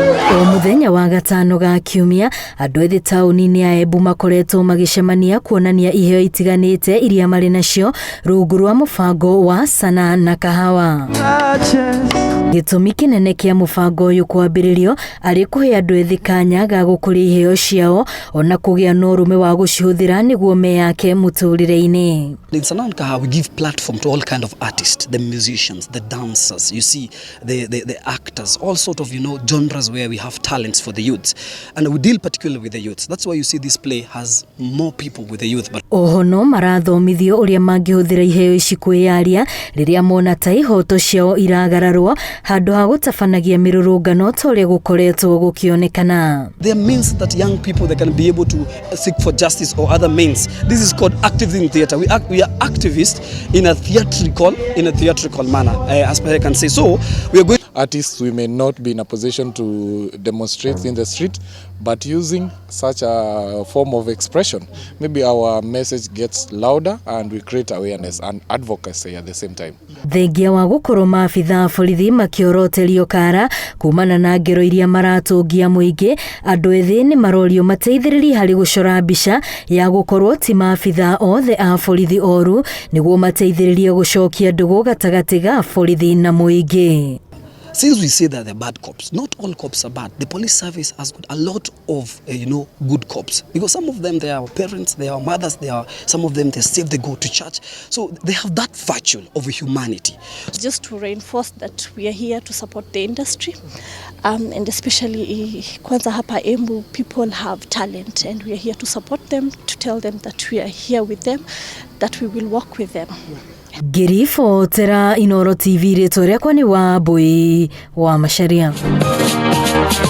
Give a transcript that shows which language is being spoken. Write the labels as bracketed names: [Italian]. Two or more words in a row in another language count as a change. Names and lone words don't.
[Kikuyu] O muthenya wa gatano ga kiumia andũ ethĩ taũni-inĩ ya Embu makoretwo magĩcemania kuonania iheo itiganĩte iria marĩ nacio rungu rwa mũbango wa Sana na Kahawa. Gĩtũmi kĩnene kĩa mũbango ũyũ kwambĩrĩrio arĩ kũhe andũ ethĩ kanya ga gũkũria iheo ciao ona kũgĩa na ũrũme wa gũcihũthĩra nĩguo meyake mũtũrĩre-inĩ. [English] In Sana and Kahawa, we give platform to all kind of artists, the musicians, the dancers, you see, the actors, all sort of, genres where we have talents for the youths. And we deal particularly with the youths. That's why you see this play has more people with the youth. [Kikuyu] But oho no marathomithio ũrĩa mangĩhũthĩra iheo ici kwĩyaria rĩrĩa mona ta ihoto ciao iragararwo handũ ha gũtabanagia mĩrũrũngano ta ũrĩa gũkoretwo gũkĩonekana. [English] There means that young people, they can be able to seek for justice or other means. This is called activism in theatre. We are activists in a theatrical manner, as I can say. So we are going. Artists, we may not be in a position to demonstrate in the street, but using such a form of expression, maybe our message gets louder and we create awareness and advocacy at the same time. [Kikuyu] Thengia wa gũkorwo maabitha borithi makioroterio kara kumana na ngero iria maratũngia mũingĩ, andũ ethĩ nĩ marorio mateithĩrĩrie harĩ gũcora mbica ya gũkorwo ti maabitha othe a borithi oru nĩguo mateithĩrĩrie gũcokia ndũgũ gatagatĩ ga borithi na mũingĩ. [English] Since we say that they're bad cops, not all cops are bad. The police service has got a lot of, good cops. Because some of them, they are parents, they are mothers, some of them, they save, they go to church. So they have that virtue of humanity. Just to reinforce that we are here to support the industry. And especially, [Swahili] kwanza hapa [English] Embu, people have talent and we are here to support them, to tell them that we are here with them, that we will work with them. [Kikuyu] Girifo tera Inoro TV rĩtwa rĩakwa nĩ Wambui wa Macharia.